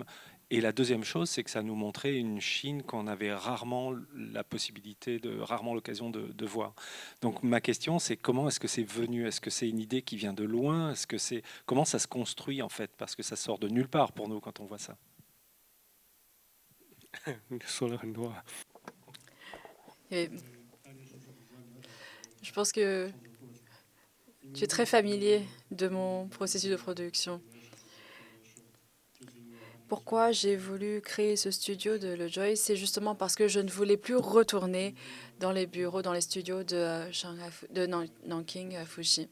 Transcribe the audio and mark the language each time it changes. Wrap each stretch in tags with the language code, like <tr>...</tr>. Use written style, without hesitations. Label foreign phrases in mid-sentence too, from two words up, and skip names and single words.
<fr>Et la deuxième chose, c'est que ça nous montrait une Chine qu'on avait rarement la possibilité, rarement l'occasion de voir. Donc ma question, c'est comment est-ce que c'est venu? Est-ce que c'est une idée qui vient de loin? Comment ça se construit en fait? Parce que ça sort de nulle part pour nous quand on voit ça.</fr> <zh>你说了很多啊。</zh> <fr>Et je pense que tu es très familier de mon processus de production. Pourquoi j'ai voulu créer ce studio de LeJoy? C'est justement parce que je ne voulais plus retourner dans les bureaux, dans les studios de Nanking Fuji.</fr>